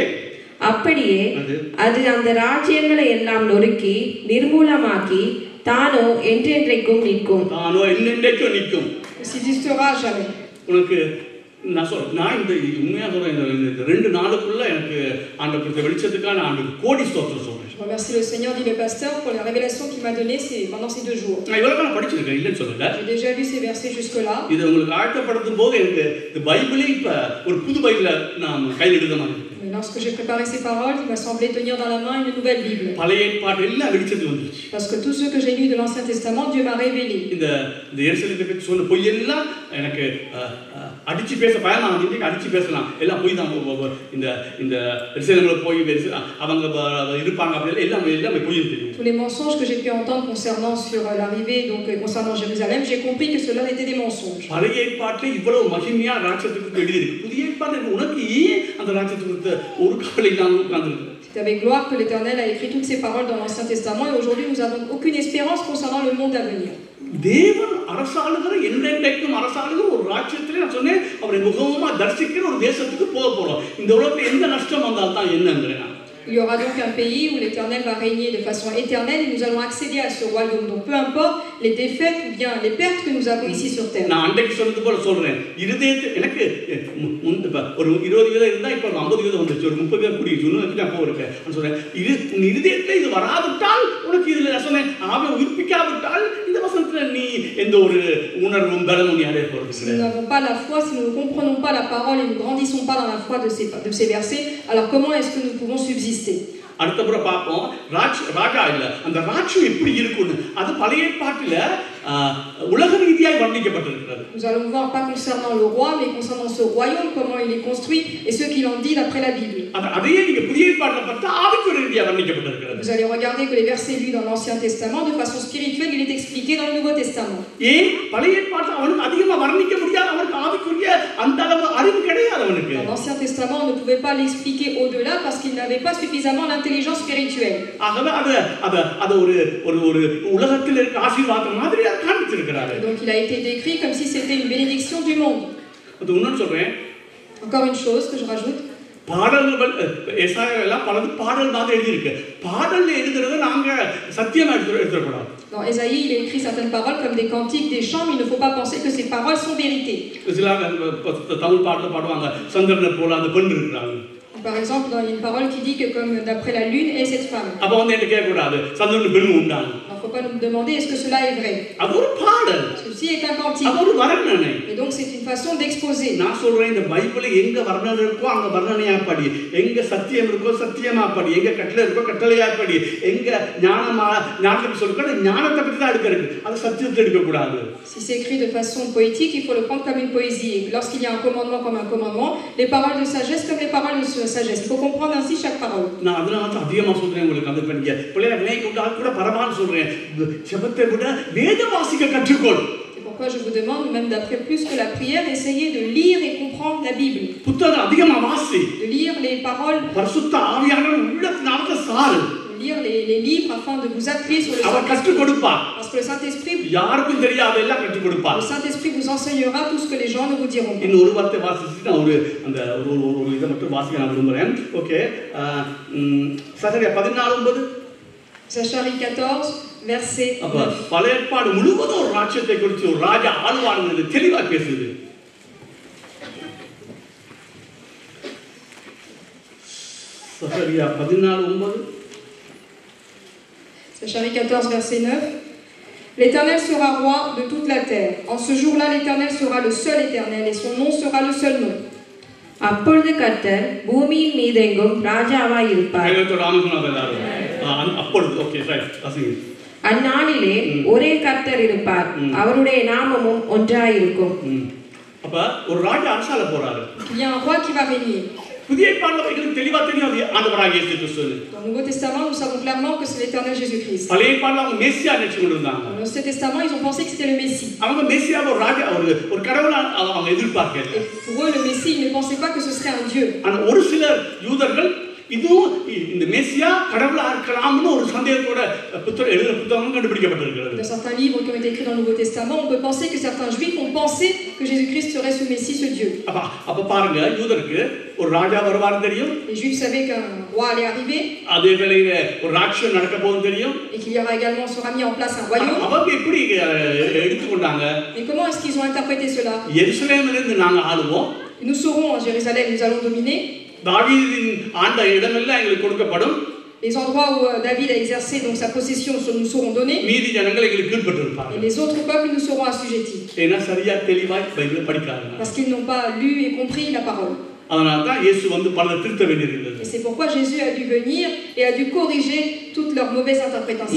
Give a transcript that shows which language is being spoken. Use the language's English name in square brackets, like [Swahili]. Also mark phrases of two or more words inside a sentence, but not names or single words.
[Tamil] அப்படியே அது அந்த ராஜ்யங்களை எல்லாம் நொறுக்கி நிர்மூலமாக்கி தானோ என்றென்றைக்கும் நிற்கும். உனக்கு நான் இந்த உண்மையா சொல்றேன், இந்த 2 நாளுக்குள்ள எனக்கு ஆண்டவர் கொடுத்த வெளிச்சத்துக்கான ஆண்டவர் கோடி ஸ்தோத்திரம் சொல்றேன். [French] Je remercie le Seigneur, dit le pasteur, pour la révélation qu'il m'a donnée pendant ces 2 jours. [Tamil] நான் இவ்வளவு படிச்சிருக்கேன், இல்லன்னு சொல்லல. [French] J'ai déjà lu ces versets jusque-là. [Tamil] இது உங்களுக்கு ஆழ்த்தப்படுத்தும் போது எனக்கு இந்த பைபிளே இப்ப ஒரு புது பைபிளை நான் கையில் எடுத்த மாதிரி. [French] Lorsque j'ai préparé ces paroles, il m'a semblé tenir dans la main une nouvelle Bible. [Tamil] பழைய ஏற்பாடு எல்லாம் வெளிச்சத்துக்கு வந்துச்சு. [French] Parce que tout ce que j'ai lu de l'Ancien Testament, Dieu m'a révélé. [Tamil] இந்த எருசலேமை பற்றி சொன்ன பொய் எல்லாம் எனக்கு அடிச்சு பேச பயமா வந்து அடிச்சு பேசலாம், எல்லாம் பொய் தான். இந்த இந்த எருசலேம்ல போய் அவங்க இருப்பாங்க அப்படி எல்லாம் பொய் தெரியும். [French] Tous les mensonges que j'ai pu entendre concernant sur l'arrivée, donc concernant Jérusalem, j'ai compris que cela était des mensonges. [Tamil] பழைய ஏற்பாட்டில் இவ்வளவு மகிமையா ராஜ்யத்துக்கு எழுதி இருக்கு. புதிய ஏற்பாட்டில் உனக்கு ஏன் அந்த ராஜ்யத்துக்கு ஒரு கவலை இல்லாம உட்கார்ந்திருக்கு? [French] C'est avec gloire que l'Éternel a écrit toutes ces paroles dans l'Ancien Testament et aujourd'hui nous n'avons aucune espérance concernant le monde à venir. [Tamil] தேவன் அரசாளுகிற என்றென்றைக்கும் அரசாளுகிற ஒரு ராஜ்யத்திலே நான் சொன்னேன், அவரை முகமா தரிசிக்கிற ஒரு தேசத்துக்கு போக போறோம். இந்த உலகத்துல எந்த நஷ்டம் வந்தால் தான் என்னங்கிறேன். [French] Il y aura donc un pays où l'Éternel va régner de façon éternelle et nous allons accéder à ce royaume. Donc peu importe les défaites ou bien les pertes que nous avons ici sur terre. [Tamil] நான் அன்றைக்கு சொன்னது போல சொல்றேன், இருதயத்தை எனக்கு ஒரு 20 வீதம் இருந்தா இப்ப 50 வீதம் வந்துச்சு, ஒரு 30 வீதம் கூடிச்சு, இன்னும் நான் போயிருக்கேன். நான் சொல்றேன், உன் இருதயத்துல இது வராவிட்டால் உனக்கு இதுல நான் சொன்னேன் ஆவியை உயிர்ப்பிக்காவிட்டால் இந்த வசனத்துல நீ எந்த ஒரு உணர்வும் பலமும் நீ அடைய போறது. [French] Si nous n'avons pas la foi, si nous ne comprenons pas la parole et nous ne grandissons pas dans la foi de ces versets, alors comment est-ce que nous pouvons subsister? [Tamil] அடுத்த முறை பார்ப்போம் ராஜா இல்ல அந்த ராஜ்யம் எப்படி இருக்குன்னு. அது பழைய ஏற்பாட்டில உலக ரீதியாக வர்ணிக்கப்பட்டிருக்கிறது. [French] Nous allons voir pas concernant le roi mais concernant ce royaume, comment il est construit et ce qu'il en dit d'après la Bible. [Tamil] அதையே நீங்க புதிய ஏற்பாட்டில பார்த்தா ஆவிக்குரிய ரீதியாக வர்ணிக்கப்பட்டிருக்கிறது. [French] Vous allez regarder que les versets lus dans l'Ancien Testament de façon spirituelle, il est expliqué dans le Nouveau Testament. [Tamil] ஏன் பழைய ஏற்பாட்டில அவனுக்கு அதிகமா வர்ணிக்க முடியாது, அவனுக்கு ஆவிக்குரிய அந்த அளவு அறிவு கிடையாது அவனுக்கு. [French] Dans l'Ancien Testament, on ne pouvait pas l'expliquer au-delà parce qu'il n'avait pas suffisamment l'intelligence spirituelle. [Tamil] ஆகவே அது ஒரு உலகத்தில் இருக்க ஆசீர்வாதம் மாதிரி காண்பிச்சிருக்கிறாரு. [French] Donc il a été décrit comme si c'était une bénédiction du monde. [Tamil] அது இன்னொன்னு சொல்றேன். [French] Encore une chose que je rajoute. [Tamil] பாடல்கள் எசாயா எல்லாம் பலது பாடல் மாதிரி எழுதி இருக்கு. பாடல்ல எழுதுறது நாங்க சத்தியமா எடுத்துக்கூடாது. [French] Dans Ésaïe, il est écrit certaines paroles comme des cantiques, des chants, mais il ne faut pas penser que ces paroles sont vérité. [Tamil] தமிழ் பாடல பாடுவாங்க சந்திரனை போல அந்த பெண் இருக்கிறாங்க. [French] Par exemple, il y a une parole qui dit que comme d'après la lune est cette femme. [Tamil] அப்ப வந்து என்ன கேட்க கூடாது, சந்திரன் பெண் உண்டாங்க. [French] Il ne faut pas nous demander est-ce que cela est vrai. [Tamil] அது ஒரு பாடல். [French] Ceci est un cantique. [Tamil] அது ஒரு வர்ணனை. [French] Et donc c'est une façon d'exposer. [Tamil] நான் சொல்றேன், இந்த பைபிள்ல எங்க வர்ணனை இருக்கோ அங்க வர்ணனையா படி, எங்க சத்தியம் இருக்கோ சத்தியமா படி, எங்க கட்டளை இருக்கோ கட்டளையா படி, எங்க ஞானத்தை சொல்ற ஞானத்தை பத்தி தான் எடுக்கிறது, அது சத்தியத்தை எடுக்க கூடாது. [French] Si c'est écrit de façon poétique, il faut le prendre comme une poésie. Et lorsqu'il y a un commandement comme un commandement, les paroles de sagesse comme les paroles de sagesse. Il faut comprendre ainsi chaque parole. [Tamil] நான் அதனால தான் அதிகமா சொல்றேன் உங்களுக்கு. அந்த பண்ணிக்க பிள்ளைய விலை கொண்டால் கூட பரவாயில்லை சொல்றேன். ஜெபத்தை விட வேத வாசிக்க கற்றுக்கொள். [French] C'est pourquoi je vous demande, même d'après plus que la prière, essayez de lire et comprendre la Bible. [Tamil] புத்தகம் அதிகமா வாசி. [French] De lire les paroles. [Tamil] பரிசுத்த ஆவியானவர் உள்ளத்தினால சாரு. [French] De lire les livres afin de vous appuyer sur le [Tamil] அவர் கற்றுக் கொடுப்பார். [French] Parce que le Saint-Esprit, [Tamil] யாருக்கும் தெரியாதெல்லாம் கற்றுக் கொடுப்பார். [French] le Saint-Esprit vous enseignera tout ce que les gens ne vous diront pas. [Tamil] இன்னும் ஒரு வார்த்தை வாசிச்சுட்டு நான் ஒரு இதை மட்டும் வாசிக்க நான் விரும்புகிறேன். ஓகே, சகரியா 14:9. [French] Zacharie 14, verset 9. [Tamil] பழைய ஏற்பாடு முழுவதும் ஒரு ராஜ்யத்தை குறித்து ஒரு ராஜா ஆழ்வான்னு தெளிவா பேசுது. சகரியா 14:9. [French] Zacharie 14, verset 9. L'Éternel sera roi de toute la terre. En ce jour-là, l'Éternel sera le seul Éternel et son nom sera le seul nom. [Tamil] அப்பொழுது கர்த்தர் பூமியின் மீதெங்கும் ராஜாவாய் இருப்பார். அந்நாளிலே ஒரே கர்த்தர் இருப்பார், அவருடைய நாமமும் ஒன்றாயிருக்கும். அப்ப ஒரு ராஜா அரசால போறாரு. [French] Il y a un roi qui va régner. [Tamil] புதிய ஏற்பாடுல எங்களுக்கு தெளிவா தெரியும் அது ஆண்டவராகிய இயேசு கிறிஸ்து. [French] Dans le Nouveau Testament, nous savons clairement que c'est l'Éternel Jésus-Christ. [Tamil] பழைய ஏற்பாடுல அவங்க மேசியா நினைச்சு கொண்டிருந்தாங்க. [French] Dans l'Ancien Testament, ils ont pensé que c'était le Messie. [Tamil] அவங்க மேசியா ஒரு ராஜா ஒரு கடவுளா அவங்க எதிர்பார்க்கல. [French] Pour eux, le Messie, ils ne pensaient pas que ce serait un Dieu. [Tamil] ஆனா ஒரு சில யூதர்கள் இதுவும் இந்த மேசியா கடவுளா இருக்கலாம்னு ஒரு சந்தேகத்தோட புத்தகம் கண்டுபிடிக்கப்பட்டிருக்கிறது. [French] Dans certains livres qui ont été écrits dans le Nouveau Testament, on peut penser que certains juifs ont pensé que Jésus-Christ serait ce Messie, ce Dieu. [Tamil] அப்ப பாருங்க, யூதருக்கு ஒரு ராஜா வருவார் தெரியும். [French] Les juifs savaient qu'un roi allait arriver. [Tamil] அதே வேளையில ஒரு ராஜ்யம் நடக்க போகுது தெரியும். [French] Et qu'il y aura également sera mis en place un royaume. [Tamil] அவங்க எப்படி எடுத்துக்கொண்டாங்க? [French] Mais comment est-ce qu'ils ont interprété cela? [Tamil] எருசலேமிலிருந்து நாங்க ஆளுவோம். [French] Nous serons à Jérusalem, nous allons dominer. [Tamil] தாவீதின் ஆண்ட இடமெல்லாம் எங்களுக்கு கொடுக்கப்படும். [French] Les endroits où David a exercé donc sa possession nous seront donnés. [Tamil] மீதி ஜனங்கள் எங்களுக்கு கீழ்ப்பட்டிருப்பாங்க. [French] Et les autres peuples nous seront assujettis. [Tamil] ஏன்னா சரியா தெளிவாய் பைபிளை படிக்காதனால. [French] Parce qu'ils n'ont pas lu et compris la parole. [Tamil] அதனால தான் இயேசு வந்து பல திருத்த வேண்டியிருந்தது. [French] Et c'est pourquoi Jésus a dû venir et a dû corriger toutes leurs mauvaises interprétations.